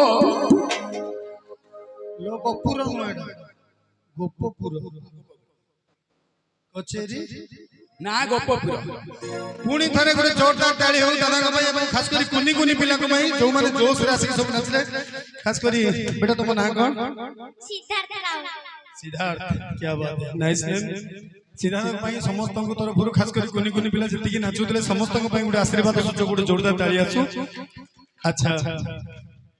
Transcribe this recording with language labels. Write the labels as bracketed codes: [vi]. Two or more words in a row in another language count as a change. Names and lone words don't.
[or] ଲୋକପୁର ଗୋପପୁର କଚେରୀ ନା ଗୋପପୁର ପୁଣି ଥରେ ଗୋଟେ ଜୋରଦାର ତାଳି ହଉ ଦାଦାଙ୍କ ପାଇଁ ଏବଂ ଖାସ କରି କୁନି କୁନି ପିଲାଙ୍କ ପାଇଁ ଯୋଉମାନେ ଜୋଶରେ ଆସିକି ସବୁ ନାଚିଲେ ଖାସ କରି ବେଟା ତମ ନାଁ କଣ ସିଦ୍ଧାର୍ଥ ରାଉତ सिद्धार्थ [hi] क्या बात है [en] nice name [or] सिद्धार्थ ପାଇଁ ସମସ୍ତଙ୍କ ତରଫରୁ ଖାସ କରି କୁନି କୁନି ପିଲା ଯେତିକି ନାଚୁଥିଲେ ସମସ୍ତଙ୍କ ପାଇଁ ଗୋଟେ ଆଶୀର୍ବାଦ ସୂଚକ ଗୋଟେ ଜୋରଦାର ତାଳି ଆସୁ ଆଚ୍ଛା